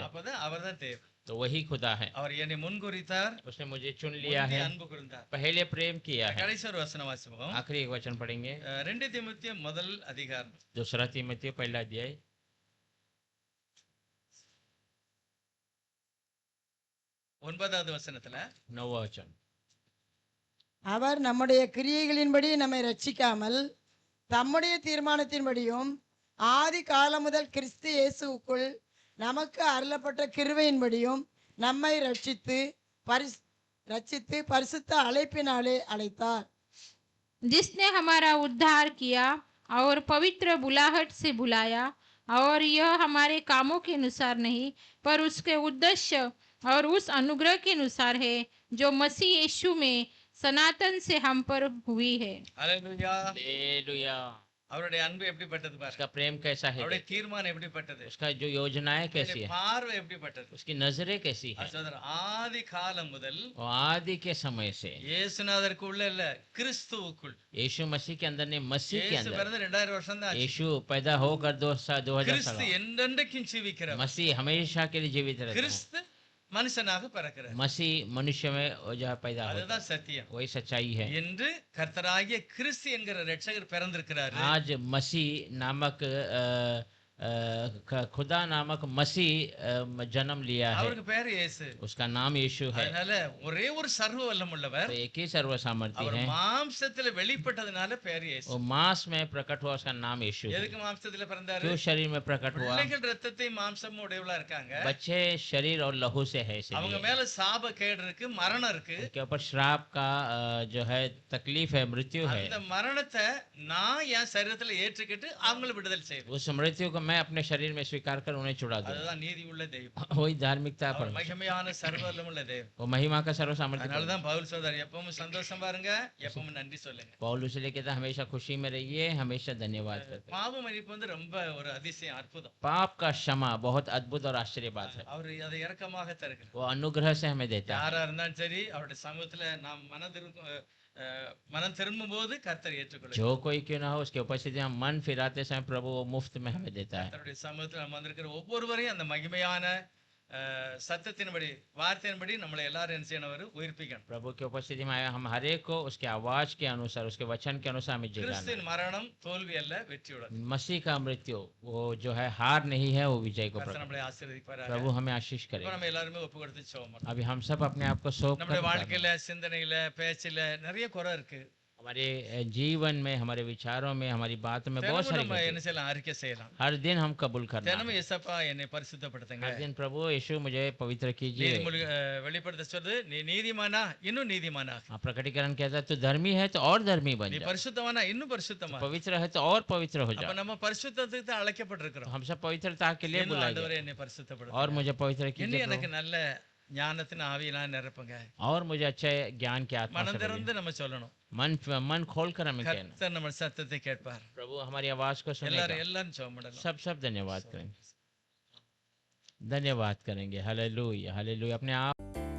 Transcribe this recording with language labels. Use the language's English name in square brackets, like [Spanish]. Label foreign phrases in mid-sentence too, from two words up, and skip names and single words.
[Tamil] அப்பதான் அவர்தான் தேவன். [Hindi] तो वही खुदा है. [Tamil] அவர் என்னை முன்குறித்தார், [Hindi] उसने मुझे चुन लिया है, [Tamil] அன்பு கூர்ந்தார். [Hindi] पहले प्रेम किया है. [Tamil] கடைசி ஒரு வசனம் வாசிப்போம். [Hindi] आखिरी एक वचन पढ़ेंगे. [Tamil] 2 தீமோத்தேயு முதல் அதிகாரம் [Hindi] दूसरा तीमुथियुस पहला अध्याय [Tamil] 9வது வசனத்துல [Hindi] 9वां वचन. [Tamil] அவர் நம்முடைய கிரியைகளின்படி நம்மை ரட்சிக்காமல் தம்முடைய தீர்மானத்தின்படியும் ஆதி காலம் முதல் கிறிஸ்து இயேசுவுக்குள் நமக்கு அருளப்பட்ட கிருபையின்படியும் நம்மை ரட்சித்து பரிசுத்த அழைப்பினாலே அழைத்தார். [Hindi] जिसने हमारा उद्धार किया और पवित्र बुलाहट से बुलाया, और यह हमारे कामों के अनुसार नहीं पर उसके उद्देश्य और उस अनुग्रह के अनुसार है जो मसीह यीशु में सनातन से हम पर हुई है. [Tamil] அல்லேலூயா. [Hindi] हालेलुया। [Tamil] அவருடைய அன்பு எப்படிப்பட்டது பாருங்க. [Hindi] उसका प्रेम कैसा है, [Tamil] அவருடைய தீர்மானம் எப்படிப்பட்டது, [Hindi] उसका जो योजनाएं कैसी [Tamil] அவருடைய [Hindi] है, [Tamil] பார்வை எப்படிப்பட்டது. [Hindi] उसकी नजरें कैसी है। [Tamil] சகோதரர், ஆதி காலம் முதல் [Hindi] वो आदि के समय से [Tamil] இயேசுநாதருக்குள்ள இல்ல, கிறிஸ்துவுக்குள். [Hindi] यीशु मसीह के अंदर ने मसीह के [Tamil] இயேசு [Hindi] अंदर, [Tamil] பிறந்து 2000 வருஷம் தான் ஆச்சு. [Hindi] यीशु पैदा होकर 2000 [Tamil] கிறிஸ்து [Hindi] साल, [Tamil] என்றென்றைக்கும் ஜீவிக்கிறவர். [Hindi] मसीह हमेशा के लिए जीवित रहता है। [Tamil] கிறிஸ்து மனுஷனாக பிறக்கிறார். [Hindi] मसीह मनुष्य में वो जो है पैदा होता [Tamil] அதுதான் சத்தியம். [Hindi] है, वही सच्चाई है। [Tamil] என்று கர்த்தராகிய கிறிஸ்து என்கிற ரட்சகர் பிறந்திருக்கிறார். [Hindi] आज मसीह नामक खुदा नामक मसीह जन्म लिया है, [Tamil] அவருக்கு பேர் இயேசு. [Hindi] उसका नाम यीशु है। [Tamil] அதனால ஒரே ஒரு சர்வ வல்லமுள்ளவர். [Hindi] तो एक ही सर्व सामर्थ्य [Tamil] அவர் [Hindi] है, [Tamil] மாம்சத்துல வெளிப்பட்டதுனால பேர் இயேசு. [Hindi] वो मांस में प्रकट हुआ, उसका नाम यीशु है। [Tamil] எதுக்கு மாம்சத்துல பிறந்தாரு? [Hindi] क्यों शरीर में प्रकट हुआ? [Tamil] பிள்ளைகள் ரத்தத்தை மாம்சமும் உடையவளா இருக்காங்க. [Hindi] बच्चे शरीर और लहू से है, [Tamil] அவங்க [Hindi] इसलिए [Tamil] மேல சாப கேடு இருக்கு, மரணம் இருக்கு. [Hindi] उनके ऊपर श्राप का जो है तकलीफ है, मृत्यु है। [Tamil] அந்த மரணத்தை நான் என் சரீரத்துல ஏற்றுக்கிட்டு அவங்கள விடுதலை செய்வேன். [Hindi] उस मृत्यु को मैं अपने शरीर में स्वीकार कर उन्हें छुड़ा दूं। [Tamil] அதுதான் நீதி உள்ள தெய்வம். [Hindi] वही धार्मिकता पर, [Tamil] அவர் மகிமையான சர்வ வல்லமுள்ள தெய்வம். [Hindi] वो महिमा का सर्व सामर्थ्य। [Tamil] அதனாலதான் பவுல் சொல்றாரு, எப்பவும் சந்தோஷம் பாருங்க, எப்பவும் நன்றி சொல்லுங்க. [Hindi] पौलुस इसलिए कहता है हमेशा खुशी में रहिए, हमेशा धन्यवाद करते। [Tamil] பாவ மன்னிப்பு வந்து ரொம்ப ஒரு அதிசயம், அற்புதம். [Hindi] पाप का क्षमा बहुत अद्भुत और आश्चर्य बात है, [Tamil] அவர் அதை இரக்கமாக தருகிறார். [Hindi] वो अनुग्रह से हमें देता है। [Tamil] யாரா இருந்தாலும் சரி, அவருடைய சமூகத்துல நாம் மனம் திரும்பும் போது கர்த்தர் ஏற்றுக்கொள்ளும். [Hindi] जो कोई क्यों ना हो, उसकी उपस्थिति में मन फिराते समय प्रभु वो मुफ्त में हमें देता है। [Tamil] கர்த்தருடைய சமூகத்துல நம்ம வந்திருக்கிற ஒவ்வொருவரையும் அந்த மகிமையான சத்தத்தின்படி, வார்த்தையின்படி நம்மளை எல்லாரும் என்ன செய்யணும், உயிர்ப்பிக்கணும். [Hindi] प्रभु की उपस्थिति में आए हम हर एक को उसके आवाज के अनुसार, उसके वचन के अनुसार हमें जगाना [Tamil] கிறிஸ்துவின் மரணம் தோல்வி அல்ல, வெற்றியுடன். [Hindi] है। मसीह का मृत्यु वो जो है हार नहीं है, वो विजय को [Tamil] கர்த்தர் [Hindi] प्रकट। [Tamil] நம்மளை ஆசீர்வதிப்பாராக. [Hindi] प्रभु हमें आशीष करे। [Tamil] இப்ப நம்ம எல்லாருமே ஒப்பு கொடுத்து ஜெபம் பண்ணுவோம். [Hindi] अभी हम सब अपने आप को सौंप [Tamil] நம்முடைய [Hindi] कर [Tamil] வாழ்க்கையில, சிந்தனையில, பேச்சில நிறைய குறை இருக்கு. [Hindi] हमारे जीवन में, हमारे विचारों में, हमारी बातों में बहुत [Tamil] தினமும் [Hindi] सारी [Tamil] நம்ம [Hindi] गलती। [Tamil] என்ன செய்யலாம், அறிக்கை செய்யலாம். [Hindi] हर दिन हम कबूल करना [Tamil] தினமும் [Hindi] है। [Tamil] இயேசப்பா என்னை பரிசுத்தப்படுத்துங்க. [Hindi] हर दिन प्रभु यीशु मुझे पवित्र कीजिए। [Tamil] நீதிமொழி வெளிப்படுத்த சொல்றது, நீ நீதிமானா இன்னும் நீதிமானாக, [Hindi] हाँ, प्रकटीकरण कहता है तू धर्मी है तो और धर्मी बन [Tamil] நீ [Hindi] जा, [Tamil] பரிசுத்தமானா இன்னும் பரிசுத்தமா. [Hindi] पवित्र है तो और पवित्र हो [Tamil] அப்ப [Hindi] जा। [Tamil] நம்ம பரிசுத்தத்துக்கு தான் [Hindi] तो [Tamil] அழைக்கப்பட்டிருக்கிறோம். [Hindi] हम सब पवित्रता के लिए [Tamil] இன்னும் [Hindi] बुलाए [Tamil] ஆண்டவரே [Hindi] गए, [Tamil] என்னை [Hindi] और [Tamil] பரிசுத்தப்படுத்துங்க. [Hindi] मुझे पवित्र [Tamil] இன்னும் [Hindi] कीजिए [Tamil] எனக்கு [Hindi] प्रभु, [Tamil] நல்ல ஞானத்தின் ஆவியினால் நிரப்புங்க. [Hindi] और मुझे अच्छे ज्ञान की आत्मा से [Tamil] மனம் [Hindi] भरिए। [Tamil] திறந்து நம்ம சொல்லணும். [Hindi] मन खोल कर हमें कहना। [Tamil] கர்த்தர் நம்ம சத்தத்தை கேட்பார். [Hindi] प्रभु हमारी आवाज को सुनेगा। [Tamil] எல்லாரும் ஜெபம் பண்ணலாம். [Hindi] सब धन्यवाद करेंगे, धन्यवाद करेंगे। हालेलुया, हालेलुया। अपने आप